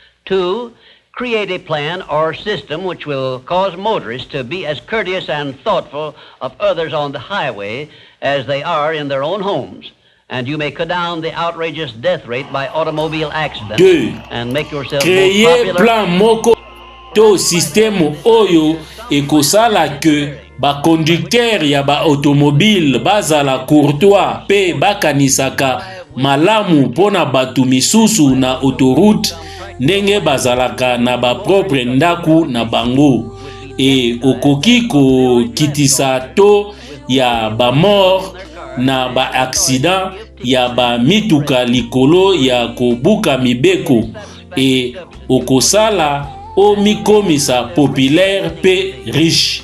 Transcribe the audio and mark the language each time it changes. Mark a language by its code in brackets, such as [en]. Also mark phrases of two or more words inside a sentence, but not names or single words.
[en] 2, create a plan or system which will cause motorists to be as courteous and thoughtful of others on the highway as they are in their own homes. And you may cut down the outrageous death rate by automobile accidents. 2. And make yourself Créer more popular. [ln] plan moko to système oyo ekosala que ba conducteur ya ba automobile bazala courtois pe bakanisaka malamu pona batu misusu na autoroute ndenge bazalaka na ba propre ndaku na bango e okoki ko kitisa to ya ba mort na ba accident ya ba mituka likolo ya kobuka mibeko e okosala o mikomisa populaire pe riche.